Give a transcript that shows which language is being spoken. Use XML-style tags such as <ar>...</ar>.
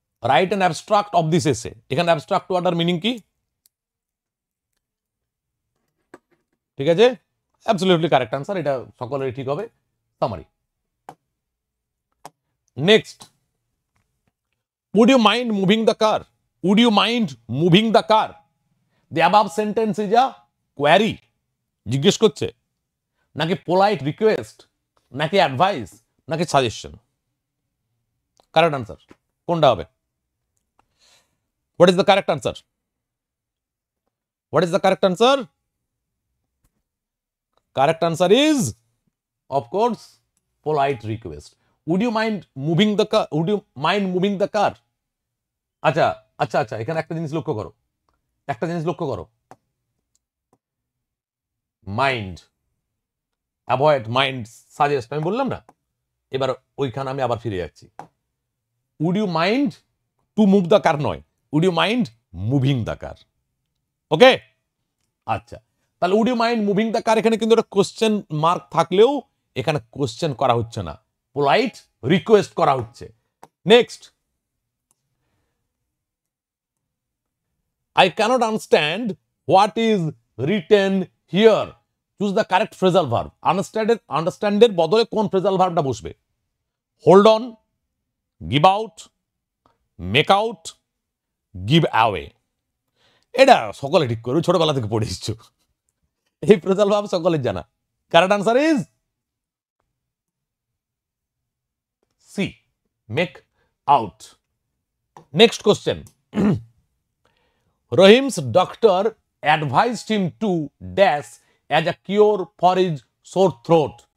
<en>write an abstract of this essay,</en> <bn>এখানে abstract ওয়ার্ডটার meaning কি? ঠিক আছে,</bn> <en>absolutely correct answer,</en> <bn>এটা সকলেরই ঠিক হবে, summary.</bn> <en>Next, would you mind moving the car? Would you mind moving the car? The above sentence is a query,</en> <bn>জিজ্ঞেস করছে,</bn> <en>নাকি polite request, নাকি advice, নাকি সাজেশন?</en> <bn>কারেক্ট আনসার কোনটা হবে?</bn> <en>What is the correct answer? What is the correct answer? Correct answer is</en> <bn>of course polite request.</bn> <en>Would you mind moving the car? Would you mind moving the car?</en> <bn>আচ্ছা আচ্ছা আচ্ছা, এখানে একটা জিনিস লক্ষ্য করো, একটা জিনিস লক্ষ্য করো। মাইন্ড, অ্যাভয়েড, মাইন্ড, সাজেস্ট আমি বললাম না, এবার ওইখানে আমি আবার ফিরে যাচ্ছি।</bn> <en>Would you mind to move the car নয়, would you mind moving the car.</en> <bn>ওকে, আচ্ছা, তাহলে</bn> <en>would you mind moving the car,</en> <bn>এখানে কিন্তু একটা কোশ্চেন মার্ক থাকলেও এখানে কোশ্চেন করা হচ্ছে না, পোলাইট রিকোয়েস্ট করা হচ্ছে।</bn> <en>Next, I cannot understand what is written here. Choose the correct phrasal verb.</en> <bn>Understand এর বদলে কোন phrasal verbটা বসবে?</bn> <en>Hold on, give out, make out, give away.</en> <bn>এটা সকলে ঠিক করে ছোটবেলা থেকে পড়ে এসেছো, এই phrasal verb সকলের জানা।</bn> <en>Correct answer is C, make out. Next question. Rahim's doctor advised him to dash as a cure for his sore throat.</en>